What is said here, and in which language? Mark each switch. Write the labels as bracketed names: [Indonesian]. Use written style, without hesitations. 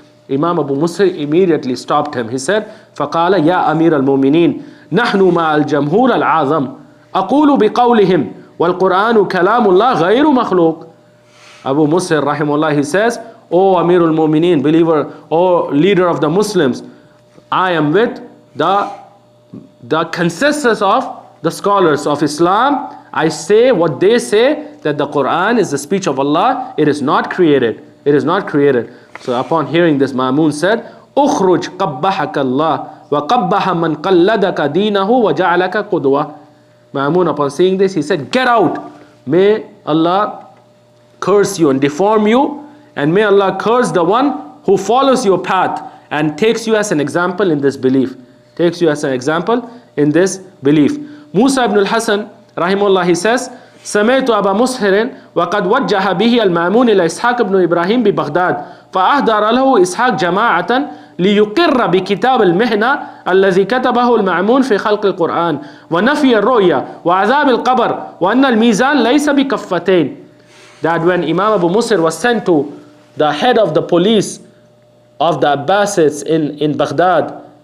[English] Imam Abu Musa immediately stopped him. He said, [Arabic] فَقَالَ يَا أَمِيرَ الْمُؤْمِنِينَ نَحْنُ مَعَ الْجَمْهُورَ الْعَظَمِ أَقُولُ بِقَوْلِهِمْ وَالْقُرْآنُ كَلَامُ اللَّهِ غَيْرُ مَخْلُوقٍ. [English] Abu Musa rahimahullah, he says, O Amirul Mu'mineen, believer, O leader of the Muslims, I am with the consensus of the scholars of Islam. I say what they say, that the Quran is the speech of Allah. It is not created. It is not created. So upon hearing this, Ma'mun said, [Arabic] أُخْرُجْ قَبَّحَكَ اللَّهِ وَقَبَّحَ مَنْ قَلَّدَكَ دِينَهُ وَجَعَلَكَ قُدْوَةً. [English] Ma'mun, upon seeing this, he said, get out. May Allah curse you and deform you, and may Allah curse the one who follows your path and takes you as an example in this belief. Takes you as an example in this belief. Musa ibn al-Hasan, rahimahullah, he says, [Arabic] سمعت أبا مسهر وقد وجه به المأمون إلى إسحاق بن إبراهيم ببغداد فأحضر له إسحاق جماعة ليقر بكتاب المحنة الذي كتبه المأمون في خلق القرآن ونفي الرؤيا وعذاب القبر وأن الميزان ليس بكفتين. [English] That when Imam Abu Mushir was sent to the head of the police of the Abbasids in Baghdad,